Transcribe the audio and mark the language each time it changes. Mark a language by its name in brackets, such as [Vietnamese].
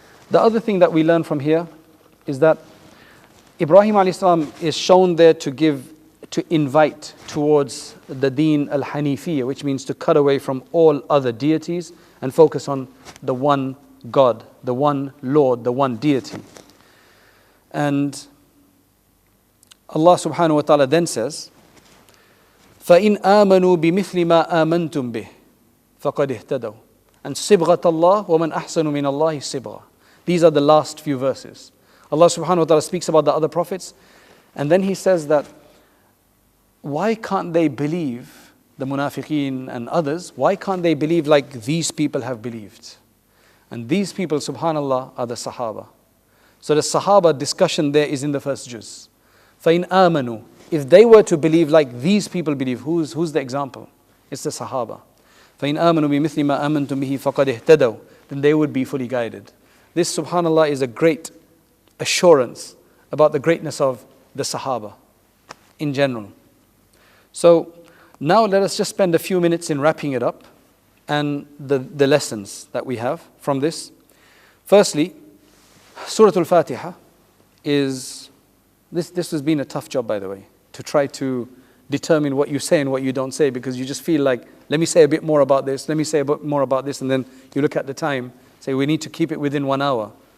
[English] The other thing that we learn from here is that Ibrahim alayhi salam is shown there to invite towards the deen al-Hanifiyya, which means to cut away from all other deities and focus on the one God, the one Lord, the one deity. And Allah subhanahu wa ta'ala then says, [Arabic] فَإِنْ آمَنُوا بِمِثْلِ مَا آمَنْتُمْ بِهِ فَقَدْ اهْتَدَوْا and صِبْغَةَ اللَّهِ وَمَنْ أَحْسَنُ مِنَ اللَّهِ صِبْغَةً. [English] These are the last few verses. Allah subhanahu wa ta'ala speaks about the other prophets, and then He says that why can't they believe, the munafiqeen and others, why can't they believe like these people have believed? And these people, subhanallah, are the Sahaba. So the Sahaba discussion there is in the first juz. [Arabic] فَإِنْ آمَنُوا, [English] if they were to believe like these people believe, who's the example? It's the Sahaba. [Arabic] فَإِنْ آمَنُوا بِمِثْلِ مَا آمَنْتُمْ بِهِ فَقَدْ اهْتَدَوْا, [English] then they would be fully guided. This, subhanallah, is a great assurance about the greatness of the Sahaba in general. So now let us just spend a few minutes in wrapping it up and the lessons that we have from this. Firstly, Surah Al-Fatiha is, this has been a tough job, by the way, to try to determine what you say and what you don't say, because you just feel like, let me say a bit more about this, let me say a bit more about this, and then you look at the time, say we need to keep it within 1 hour.